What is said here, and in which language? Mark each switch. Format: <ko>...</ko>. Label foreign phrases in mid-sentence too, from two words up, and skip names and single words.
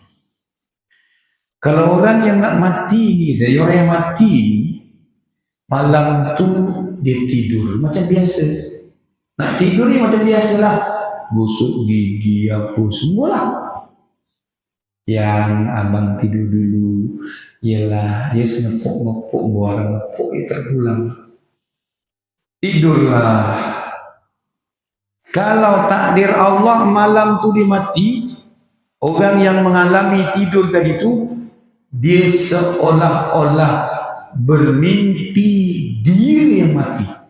<ms>Kalau orang yang nak mati ni, orang yang mati ni, malam tu dia tidur macam biasa. Nak tidur ni macam biasalah. Gosok gigi apa semualah. Yang abang tidur dulu ialah dia ngepok-ngepok buang ngepok dia terpulang. Tidurlah. Kalau takdir Allah malam tu dia mati, orang yang mengalami tidur tadi tu dia seolah-olah bermimpi dia yang mati.</ms>